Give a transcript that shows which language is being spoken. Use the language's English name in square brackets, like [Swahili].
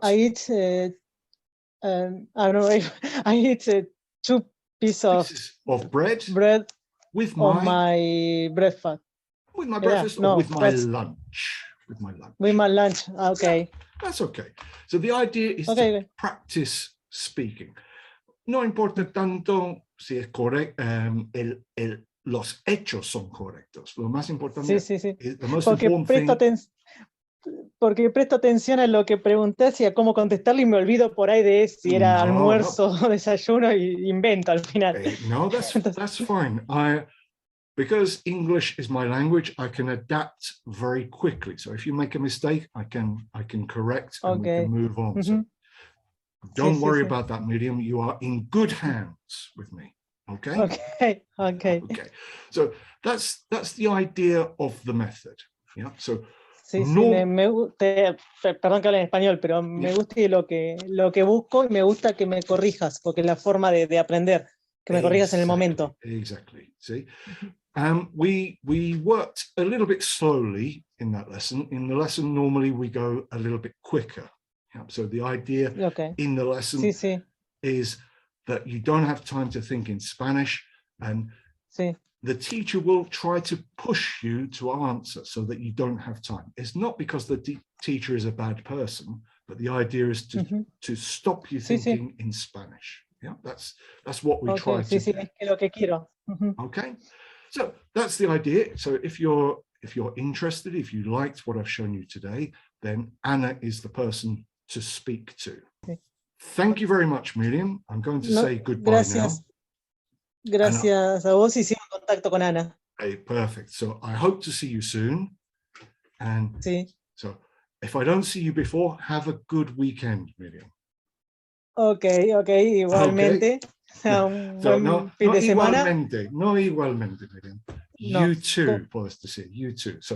[English] I eat, I don't know, I eat 2 pieces of bread with my breakfast. With my breakfast or with my lunch? With my lunch. With my lunch, okay. Yeah, that's okay. So the idea is to practice speaking. [Spanish] No importa tanto si es correcto, los hechos son correctos. Lo más importante sí. [English] is the most important thing. [Spanish] Porque presto atención a lo que pregunté, y a cómo contestarle, y me olvido por ahí de si era almuerzo o desayuno, y invento al final. [English] No, that's fine. Because English is my language, I can adapt very quickly. So if you make a mistake, I can correct and we can move on. So don't worry about that, Miriam. You are in good hands with me. Okay. Okay. So that's the idea of the method. Yeah. So [Spanish] me gusta, perdón que hable en español, pero me gusta lo que busco, y me gusta que me corrijas, porque es la forma de aprender, que me corrijas en el momento. [English] Exactly. See. We worked a little bit slowly in that lesson. In the lesson, normally we go a little bit quicker. Yeah, so the idea in the lesson is that you don't have time to think in Spanish, and the teacher will try to push you to answer so that you don't have time. It's not because the teacher is a bad person, but the idea is to stop you thinking in Spanish. Yeah, that's what we try to do. [Spanish] Es lo que quiero. [English] Okay. So that's the idea. So if you're interested, if you liked what I've shown you today, then Anna is the person to speak to. Thank you very much, Miriam. I'm going to say goodbye now. [Spanish] Gracias a vos, y sigo en contacto con Ana. [English] Okay, perfect. So I hope to see you soon. And so if I don't see you before, have a good weekend, Miriam. [Spanish] Okay, igualmente. Un buen fin de semana. No igualmente, [English] Miriam. You too, [Spanish] puedes decir. [English] You too. So,